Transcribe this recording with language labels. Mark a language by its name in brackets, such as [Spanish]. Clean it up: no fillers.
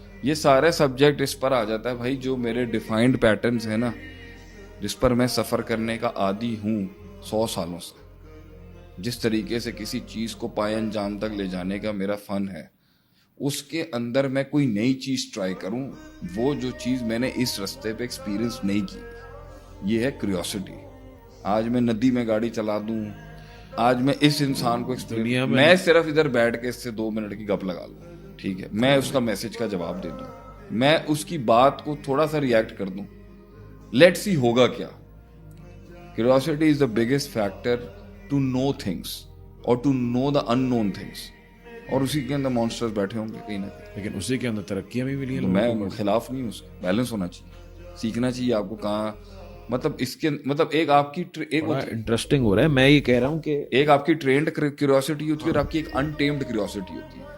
[Urdu] یہ سارے سبجیکٹ اس پر آ جاتا ہے بھائی, جو میرے ڈیفائنڈ پیٹرنز ہیں نا, جس پر میں سفر کرنے کا عادی ہوں 100 سالوں سے, جس طریقے سے کسی چیز کو پائے انجام تک لے جانے کا میرا فن ہے, اس کے اندر میں کوئی نئی چیز ٹرائی کروں, وہ جو چیز میں نے اس رستے پہ ایکسپیرینس نہیں کی, یہ ہے کیوریوسٹی. آج میں ندی میں گاڑی چلا دوں, آج میں اس انسان کو میں صرف ادھر بیٹھ کے اس سے 2 منٹ کی گپ لگا لوں, ٹھیک ہے, میں اس کا میسج کا جواب دے دوں, میں اس کی بات کو تھوڑا سا ریئیکٹ کر دوں, [English] let see [Urdu] ہوگا کیا. [English] Curiosity is the biggest factor to know things or to know the unknown things. [Urdu] اور اسی کے اندر مانسٹرز بیٹھے ہوں گے کہیں نہ کہیں, لیکن اسی کے اندر ترقیاں بھی ملی ہیں. میں خلاف نہیں ہوں, اس کا بیلنس ہونا چاہیے, سیکھنا چاہیے آپ کو کہاں, مطلب اس کے مطلب ایک آپ کی ایک انٹرسٹنگ ہو رہا ہے. میں یہ کہہ رہا ہوں کہ ایک آپ کی ٹرینڈ کیوریوسٹی ہوتی ہے اور آپ کی ایک انٹیمڈ کیوریوسٹی ہوتی ہے.